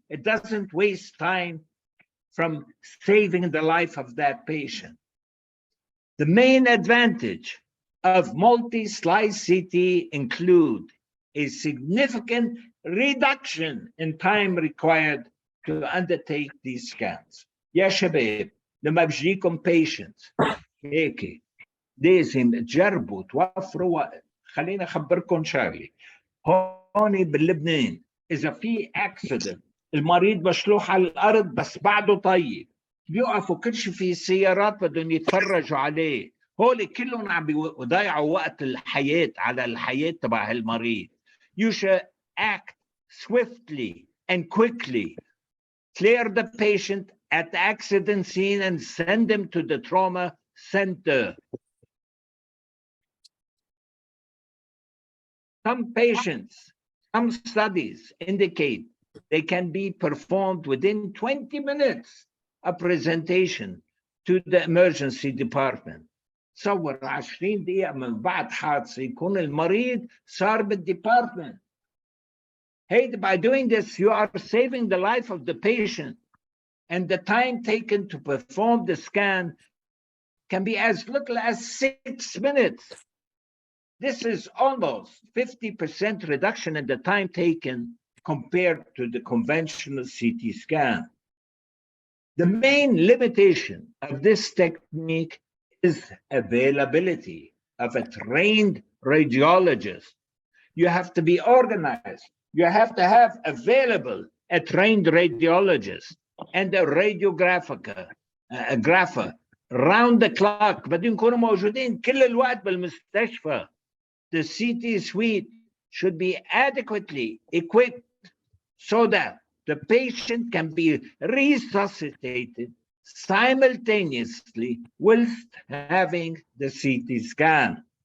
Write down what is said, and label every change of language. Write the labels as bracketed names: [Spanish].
[English] It doesn't waste time from saving the life of that patient. The main advantage of multi-slice CT include a significant reduction in time required to undertake these scans. [Arabic] يا شباب لما بجيكم patients هيك لازم تجربوا توفروا وقت. خليني اخبركم شغله. هون بلبنان اذا في accident المريض مشلوح على الارض بس بعده طيب، بيوقفوا كل شيء في السيارات بدهم يتفرجوا عليه. هول كلهم عم بيضيعوا وقت الحياة على الحياة تبع المريض. [English] You should act swiftly and quickly. Clear the patient at the accident scene and send them to the trauma center. Some patients, some studies indicate they can be performed within 20 minutes of presentation to the emergency department. [Arabic] تصور 20 دقيقة من بعد حادثة يكون المريض صار بالdepartment. [English] Hey, by doing this, you are saving the life of the patient, and the time taken to perform the scan can be as little as 6 minutes. This is almost 50% reduction in the time taken compared to the conventional CT scan. The main limitation of this technique is availability of a trained radiologist. You have to be organized. You have to have available a trained radiologist and a radiographer round the clock. [Arabic] بدهم يكونوا موجودين كل الوقت بالمستشفى. [English] The CT suite should be adequately equipped so that the patient can be resuscitated simultaneously whilst having the CT scan.